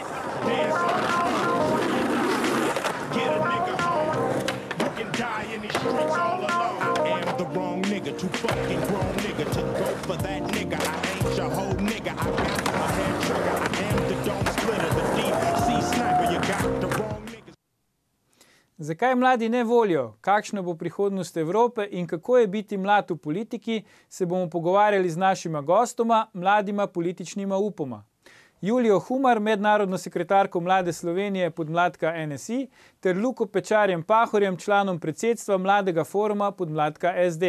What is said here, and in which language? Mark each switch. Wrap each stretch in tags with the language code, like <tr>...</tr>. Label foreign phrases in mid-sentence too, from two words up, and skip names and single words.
<en>Dance on get a nigga home. You can die in these streets all alone. Am the wrong nigga, too fucking grown nigga to go for that nigga. I ain't your whole nigga. I got my head trigger. I am the dome splitter, the deep sea sniper. You got the wrong nigga.</en> <sl>Zakaj mladi ne volijo, kakšna bo prihodnost Evrope in kako je biti mlad v politiki, se bomo pogovarjali z našima gostoma, mladima političnima upoma. Julijo Humar, mednarodno sekretarko Mlade Slovenije podmladka NSI, ter Luko Pečarjem Pahorjem, članom predsedstva Mladega foruma podmladka SD.</sl>